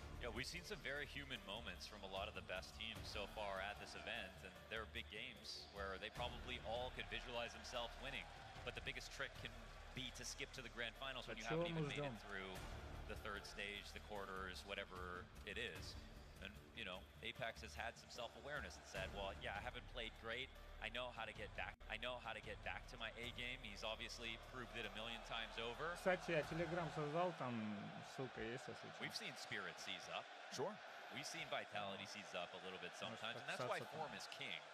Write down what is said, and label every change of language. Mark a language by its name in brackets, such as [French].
[English] Yeah, we've seen some very human moments from a lot of the best teams so far at this event, and there are big games where they probably all could visualize themselves winning, but the biggest trick can be to skip to the grand finals when you haven't even made it through the 3rd stage, the quarters, whatever it is. And, you know, Apex has had some self-awareness and said, well, yeah, I haven't played great. I know how to get back. I know how to get back to my A game. He's obviously proved it a million times over. [Russian] Кстати, я Telegram создал, там ссылка есть, если что. [English] We've seen Spirit seize up. Sure. We've seen Vitality seize up a little bit sometimes, and that's why form is king.